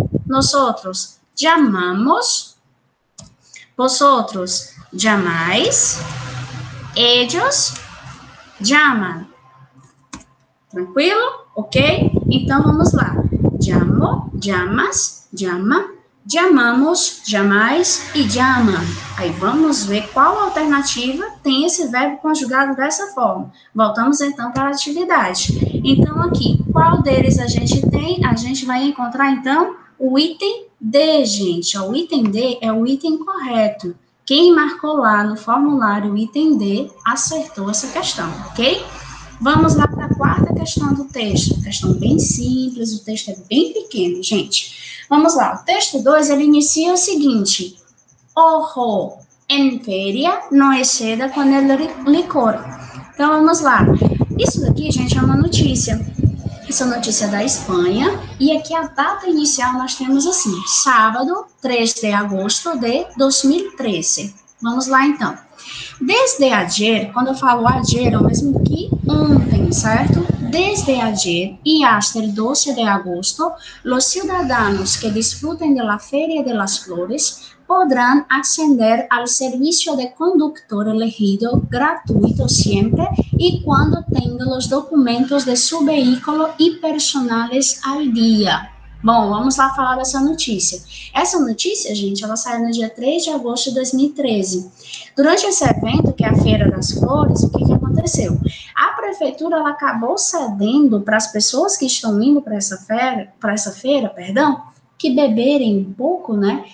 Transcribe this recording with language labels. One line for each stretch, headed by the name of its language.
Spanish: Nosotros llamamos, vosotros llamáis, ellos llaman. Tranquilo? Ok?
Portuguese: Então, vamos lá.
Spanish: Llamo, llamas, llama, llamamos, llamais e llama.
Portuguese: Aí vamos ver qual alternativa tem esse verbo conjugado dessa forma. Voltamos então para a atividade. Então aqui, qual deles a gente tem? A gente vai encontrar então o item D, gente. O item D é o item correto. Quem marcou lá no formulário o item D acertou essa questão, ok? Vamos lá para a quarta questão do texto. Questão bem simples, o texto é bem pequeno, gente. Vamos lá. O texto 2, ele inicia o seguinte.
Spanish: Ojo, en feria no exceda con el licor.
Portuguese: Então, vamos lá. Isso daqui, gente, é uma notícia. Essa notícia é da Espanha. E aqui a data inicial nós temos assim, sábado, 3 de agosto de 2013. Vamos lá, então.
Spanish: Desde ayer,
Portuguese: quando eu falo ayer, é o mesmo que ontem, certo?
Spanish: Desde ayer y hasta el 12 de agosto, los ciudadanos que disfruten de la Feria de las Flores podrán acceder al servicio de conductor elegido gratuito siempre y cuando tengan los documentos de su vehículo y personales al día.
Portuguese: Bom, vamos lá falar dessa notícia. Essa notícia, gente, ela saiu no dia 3 de agosto de 2013. Durante esse evento, que é a Feira das Flores, o que aconteceu? A prefeitura ela acabou cedendo para as pessoas que estão indo para essa feira, que beberem um pouco, né?